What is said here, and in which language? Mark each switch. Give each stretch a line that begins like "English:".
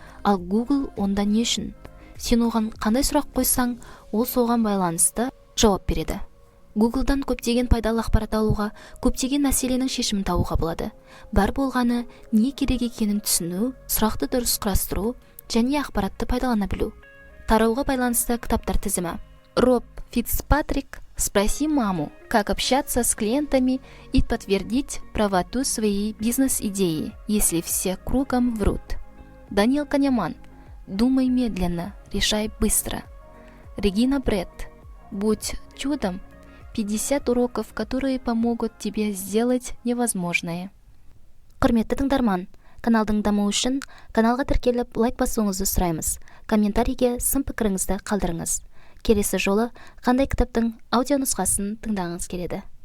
Kazakh: Ал Google онда не үшін? Сен оған қандай сұрақ қойсаң, ол соған байланысты жауап береді. Google'дан көптеген пайдалы ақпарат алуға, көптеген мәселенің шешімін табуға болады. Бар болғаны не керек екенін түсіну, сұрақты дұрыс құрастыру және ақпаратты пайдалана білу. Тарауға байланысты кітаптар тізімі.
Russian: Роб Фицпатрик «Спроси маму, как общаться с клиентами и подтвердить правоту своей бизнес-идеи, если все кругом врут». Даниэл Канеман «Думай медленно, решай быстро». Регина Бретт «Будь чудом. 50 уроков, которые помогут тебе сделать невозможное».
Kazakh: Құрметті тыңдарман, каналдың дамуы үшін каналға тіркеліп лайк басуыңызды сұраймыз. Комментарийге сын пікіріңізді қалдырыңыз. Келесі жолы қандай кітаптың аудионұсқасын тыңдағыңыз келеді?